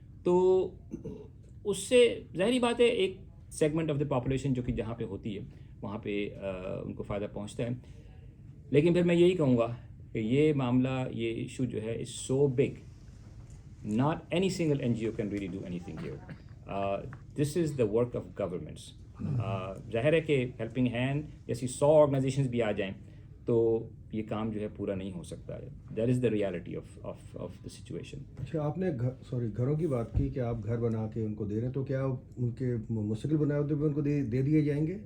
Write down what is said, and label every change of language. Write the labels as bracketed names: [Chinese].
[Urdu] تو اس سے ظاہری بات ہے ایک [English] segment of the population [Urdu] جو کہ جہاں پہ ہوتی ہے وہاں پہ ان کو فائدہ پہنچتا ہے. لیکن پھر میں یہی کہوں گا کہ یہ معاملہ, یہ ایشو جو ہے [English] Is so big, not any single NGO can really do anything here. This is the work of governments. [Urdu] ظاہر ہے کہ ہیلپنگ ہینڈ جیسی 100 آرگنائزیشنز بھی آ جائیں تو یہ کام جو ہے پورا نہیں ہو سکتا ہے. [English] That is the reality of the situation. [Urdu] اچھا, آپ نے گھروں کی بات کی کہ آپ گھر بنا کے ان کو دے رہے ہیں, تو کیا ان کے مستقل بنیادوں پہ ان کو دے دیے جائیں گے؟